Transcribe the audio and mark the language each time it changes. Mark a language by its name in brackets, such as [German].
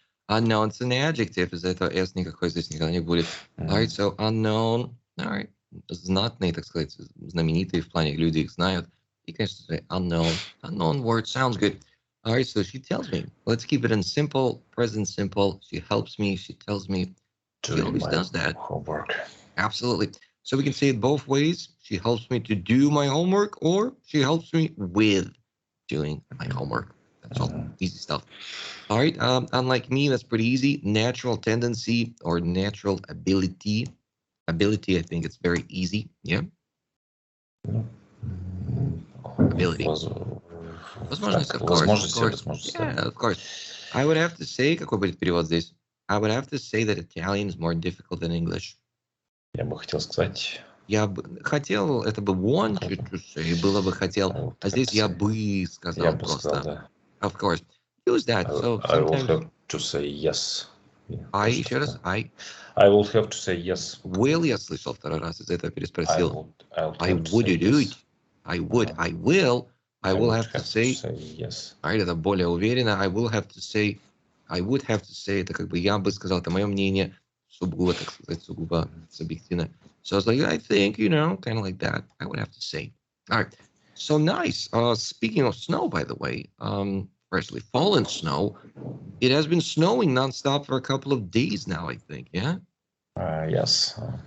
[English] Unknown, it's an adjective, [Russian] из-за этого S никакой здесь никогда не будет. [English] All right, so unknown, all right, [Russian] знатные, так сказать, знаменитые в плане, люди их знают. И, конечно, [English] unknown word sounds good. All right, so she tells me. Let's keep it in simple, present simple. She helps me, she tells me. She always does that. Homework. Absolutely. So we can say it both ways. She helps me to do my homework, or she helps me with doing my homework. That's all. Easy stuff. All right. Unlike me, that's pretty easy. Natural tendency or natural ability. Ability, I think it's very easy. Yeah. Ability. [Russian] Возможность, [English] of course. Yeah, of course. I would have to say, [Russian] какой будет перевод здесь? [English] I would have to say that Italian is more difficult than English. [Russian] Я бы хотел сказать. Я бы хотел, это бы [English] wanted to say, [Russian] было бы хотел, а здесь я бы сказал просто. Сказал, да. [English] Of course. Use that. So I will have to say yes. [Russian] Еще раз. [English] I will have to say yes. [Russian] Will я слышал второй раз, из-за этого переспросил. [English] I would do it. I would, I will. I will have to say yes. [Russian] Это более уверенно. [English] I will have to say. I would have to say, [Russian] это как бы я бы сказал, это мое мнение, сугубо, так сказать, сугубо субъективно. [English] So I was like, I think, kind of like that. I would have to say. All right. So nice. Speaking of snow, by the way, freshly fallen snow, it has been snowing nonstop for a couple of days now, I think. Yeah. Yes.